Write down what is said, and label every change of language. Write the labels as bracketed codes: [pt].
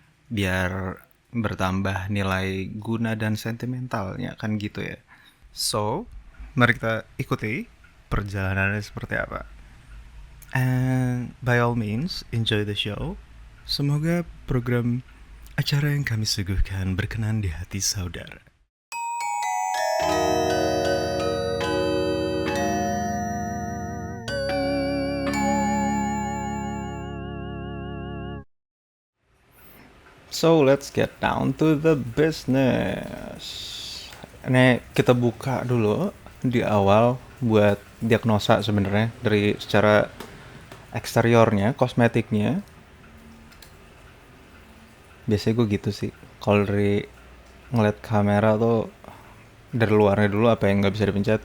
[id] Biar bertambah nilai guna dan sentimentalnya kan gitu ya. So, mari kita ikuti perjalanannya seperti apa. [en] And by all means, enjoy the show. [id] Semoga program acara yang kami suguhkan berkenan di hati saudara. [en] So let's get down to the business. [id] Ini kita buka dulu di awal buat diagnosa sebenarnya dari secara eksteriornya, kosmetiknya. Biasanya gue gitu sih. Kalau dari ngeliat kamera tuh dari luarnya dulu apa yang nggak bisa dipencet.